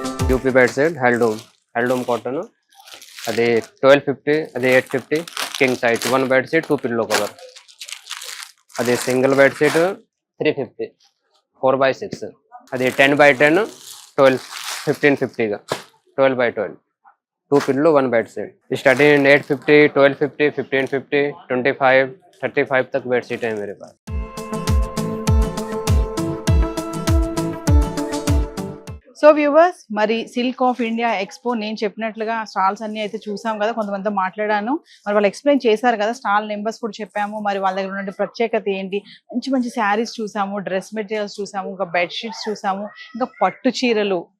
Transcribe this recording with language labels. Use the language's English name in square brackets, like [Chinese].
[Telugu] UP bed set handloom cotton, అది 1250, అది 850 king size 1 bed sheet 2 pillow cover, అది single bed sheet 350 4x6, అది 10x10 12 1550గా 12x12 2 pillow 1 bed sheet. [Hindi] Starting 850, 1250, 1550, 25, 35 तक bed sheet है मेरे पास। [Telugu] So viewers మరి silk of India expo నేను చెప్పినట్లుగా స్టాల్స్ అన్ని అయితే చూసాం కదా, కొంతమందితో మాట్లాడాను, మరి వాళ్ళు ఎక్స్ప్లెయిన్ చేశారు కదా, స్టాల్ నెంబర్స్ కూడా చెప్పాము, మరి వాళ్ళ దగ్గర ఉన్న ప్రత్యేకత ఏంటి, మంచి మంచి శారీస్ చూసాము, డ్రెస్ మెటీరియల్స్ చూసాము, ఇంకా బెడ్ షీట్స్ చూసాము, ఇంకా పట్టు చీరలు,